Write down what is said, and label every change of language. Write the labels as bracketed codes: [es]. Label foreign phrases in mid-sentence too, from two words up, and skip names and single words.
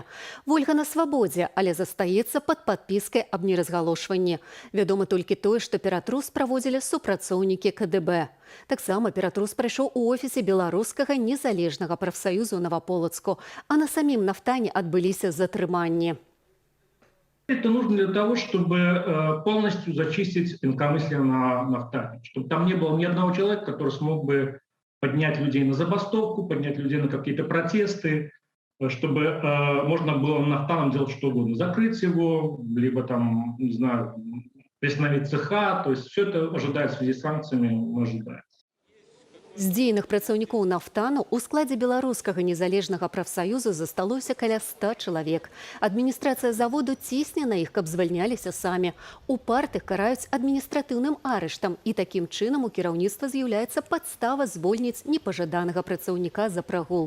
[be] Вольга на свабодзе, але застаецца пад падпіскай аб неразгалошванні. Вядома толькі тое, што ператрус праводзілі супрацоўнікі КДБ. Таксама ператрус прайшоў у офісе беларускага незалежнага прафсаюзу Новаполацку, а на самім «Нафтане» адбыліся затрыманні. [ru] Это нужно для того, чтобы полностью зачистить инакомыслие на «Нафтане», чтобы там не было ни одного человека, который смог бы поднять людей на забастовку, поднять людей на какие-то протесты, чтобы можно было «Нафтаном» делать что угодно, закрыть его, либо там, не знаю, приостановить цеха, то есть все это ожидает в связи с санкциями, мы ожидаем. [be] З дзейных працаўнікоў «Нафтану» у складзе беларускага незалежнага прафсаюзу засталося каля 100 чалавек. Адміністрацыя заводу цісне на іх, каб звальняліся самі. Упартых караюць адміністратыўным арыштам, і такім чынам у кіраўніцтва з'яўляецца падстава звольніць непажаданага працаўніка за прагул.